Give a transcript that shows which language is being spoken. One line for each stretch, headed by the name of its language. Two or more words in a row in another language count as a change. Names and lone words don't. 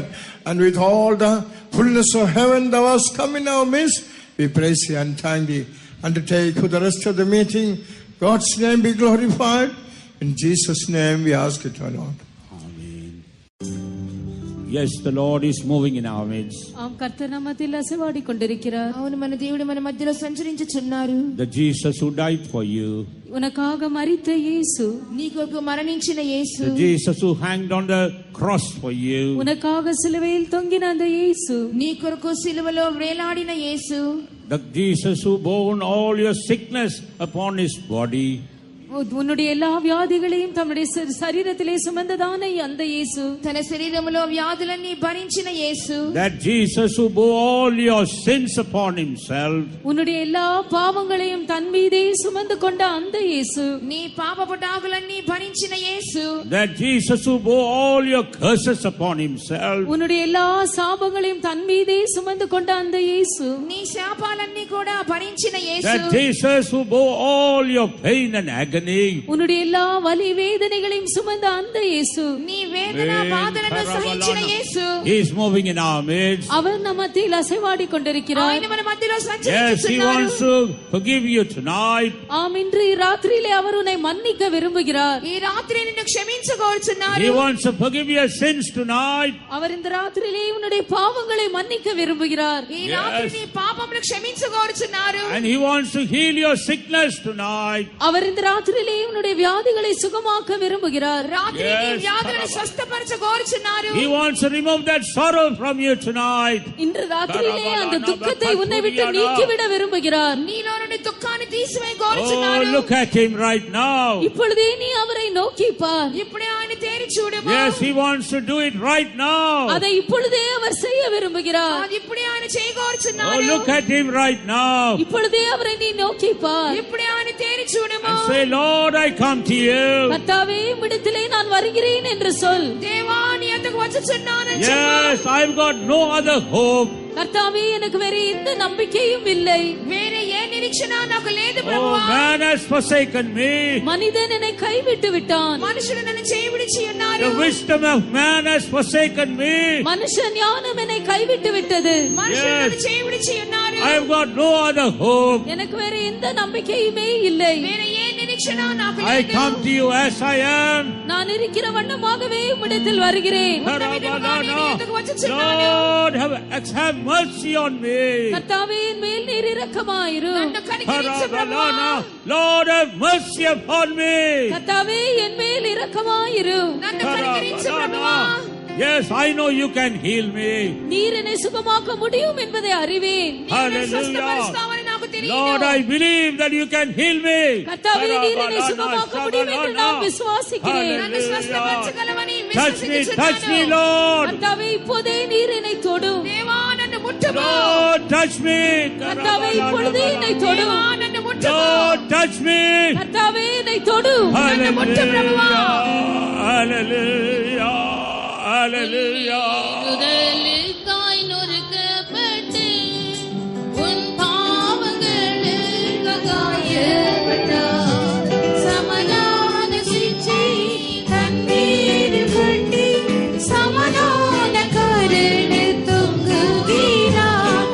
English: And with all the fullness of heaven thou hast come in our midst, we praise thee and thank thee. Undertake for the rest of the meeting. God's name be glorified. In Jesus' name we ask it, O Lord. Amen. Yes, the Lord is moving in our midst.
Tamil: ஆம், கர்த்தர் நம்ம மத்தியில் அசைவாடி கொண்டிருக்கிறார்.
Telugu: అవును, మన దేవుడు మన మధ్యలో సంచరించుచున్నారు.
English: The Jesus who died for you.
Tamil: உனக்காக மரித்த இயேசு,
Telugu: నీ కొరకు మరణించిన యేసు,
English: The Jesus who hanged on the cross for you.
Tamil: உனக்காக சிலுவையில் தொங்கின அந்த இயேசு,
Telugu: నీ కొరకు సిలువలో వేలాడిన యేసు,
English: The Jesus who bore all your sickness upon his body.
Tamil: உன்னுடைய எல்லா வியாதிகளையும் தம்முடைய சரீரத்திலே சுமந்ததான அந்த இயேசு,
Telugu: తన శరీరములో వ్యాధులన్నీ భరించిన యేసు,
English: That Jesus who bore all your sins upon himself.
Tamil: உன்னுடைய எல்லா பாவங்களையும் தன் மீதே சுமந்து கொண்ட அந்த இயேசு,
Telugu: నీ పాపపు డాగులన్నీ భరించిన యేసు,
English: That Jesus who bore all your curses upon himself.
Tamil: உன்னுடைய எல்லா சாபங்களையும் தன் மீதே சுமந்து கொண்ட அந்த இயேசு,
Telugu: నీ శాపాలన్నీ కూడా భరించిన యేసు,
English: That Jesus who bore all your pain and agony.
Tamil: உன்னுடைய எல்லா வலி வேதனைகளையும் சுமந்த அந்த இயேசு,
Telugu: నీ వేదన బాధలను సహించిన యేసు,
English: He is moving in our midst.
Tamil: அவர் நம்ம மத்தியில் அசைவாடி கொண்டிருக்கிறார்.
Telugu: ఆయన మన మధ్యలో
English: Yes, He
Telugu: సంచరిస్తున్నారు.
English: wants to forgive you tonight.
Tamil: ஆம், இன்று ராத்திரியிலே அவர் உன்னை மன்னிக்க விரும்புகிறார்.
Telugu: ఈ రాత్రి నిన్ను క్షమించగోరుచున్నారు.
English: He wants to forgive your sins tonight.
Tamil: அவர் இந்த ராத்திரியிலே உன்னுடைய பாவங்களை மன்னிக்க விரும்புகிறார்.
Telugu: ఈ రాత్రి నీ పాపములు క్షమించగోరుచున్నారు.
English: And He wants to heal your sickness tonight.
Tamil: அவர் இந்த ராத்திரியிலே உன்னுடைய வியாதிகளை சுகமாக்க விரும்புகிறார்.
Telugu: రాత్రి నీ
English: Yes,
Telugu: వ్యాధులను స్వస్థపరచగోరుచున్నారు.
English: He wants to remove that sorrow from you tonight.
Tamil: இன்று ராத்திரியிலே அந்த துக்கத்தை உன்னை விட்டு நீக்கிவிட விரும்புகிறார்.
Telugu: నీలో నుండి దుఃఖాన్ని తీసివేయ
English: Oh,
Telugu: గోరుచున్నారు.
English: look at Him right now.
Tamil: இப்பொழுதே நீ அவரை நோக்கி பார்.
Telugu: ఇప్పుడే ఆయన తేరి చూడము.
English: Yes, He wants to do it right now.
Tamil: அதை இப்பொழுதே அவர் செய்ய விரும்புகிறார்.
Telugu: అది ఇప్పుడే ఆయన
English: Oh,
Telugu: చేయగోరుచున్నారు.
English: look at Him right now.
Tamil: இப்பொழுதே அவரை நீ நோக்கி பார்.
Telugu: ఇప్పుడే ఆయన తేరి చూడము.
English: And say, Lord, I come to you.
Tamil: கர்த்தாவே, உம்மிடத்திலே நான் வருகிறேன் என்று சொல்.
Telugu: దేవా నీ యొద్దకు వచ్చుచున్నానని చెప్పు.
English: Yes, I've got no other hope.
Tamil: கர்த்தாவே, எனக்கு வேற எந்த நம்பிக்கையும் இல்லை.
Telugu: వేరే ఏ నిరీక్షణ నాకు లేదు
English: Oh,
Telugu: ప్రభువా.
English: man has forsaken me.
Tamil: மனிதன் என்னை கைவிட்டு விட்டான்.
Telugu: మనుషులు నన్ను చేయి విడిచి ఉన్నారు.
English: The wisdom of man has forsaken me.
Tamil: மனுஷ ஞானம் என்னை கைவிட்டு விட்டது.
Telugu: మనుషులు నన్ను చేయి విడిచి ఉన్నారు.
English: I've got no other hope.
Tamil: எனக்கு வேற எந்த நம்பிக்கையுமே இல்லை.
Telugu: వేరే ఏ నిరీక్షణ నాకు
English: I
Telugu: లేదు.
English: come to you as I am.
Tamil: நான் இருக்கிற வண்ணமாகவே உம்மிடத்தில் வருகிறேன்.
English: Lord, have mercy on me.
Tamil: கர்த்தாவே, என் மேல் நீர் இரக்கமாயிரும்.
Telugu: నన్ను కనికరించు ప్రభువా.
English: Lord, have mercy upon me.
Tamil: கர்த்தாவே, என் மேல் இரக்கமாயிரும்.
Telugu: నన్ను కనికరించు ప్రభువా.
English: Yes, I know you can heal me.
Tamil: நீர் என்னை சுகமாக்க முடியும் என்பதை அறிவேன்.
Telugu: స్వస్థపరుస్తావని నాకు తెలియదు.
English: Lord, I believe that you can heal me.
Tamil: கர்த்தாவே, நீர் என்னை சுகமாக்க முடியும் என்று நான் விசுவாசிக்கிறேன்.
Telugu: నన్ను స్వస్థపరచగలవని
English: Touch me,
Telugu: విశ్వసించుచున్నాను.
English: Lord.
Tamil: கர்த்தாவே, இப்போதே நீர் என்னை தொடும்.
Telugu: దేవా నన్ను ముట్టుము.
English: Lord, touch me.
Tamil: கர்த்தாவே, இப்பொழுதே என்னை தொடும்.
Telugu: దేవా నన్ను ముట్టుము.
English: Lord, touch me.
Tamil: கர்த்தாவே, என்னை தொடும்.
Telugu: నన్ను ముట్టు ప్రభువా.
English: Hallelujah. Hallelujah.
Tamil: முதலுக்காய் நொறுக்கப்பட்டு உன் பாவங்களுக்கு காயப்பட்டார். சமாதான சிக்ஷை தண்ணீரில் கட்டி சமாதான கருணில் தொங்குகிறார்.